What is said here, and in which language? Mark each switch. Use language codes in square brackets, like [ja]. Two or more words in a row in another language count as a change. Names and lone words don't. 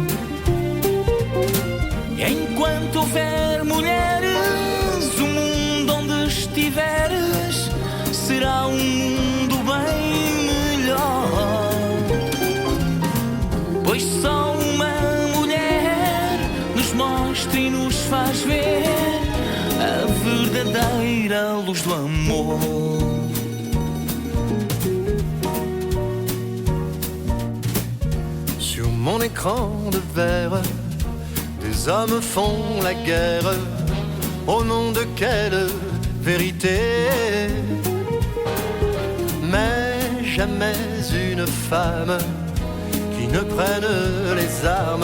[pt] E enquanto houver mulheres, o mundo onde estiveres será mundo bem melhor. Pois só uma mulher nos mostra e nos faz ver a verdadeira luz do amor. [fr] Sur mon écran de verre, des hommes font la guerre. Au nom de quelle vérité? Mais jamais une femme qui ne prenne les armes.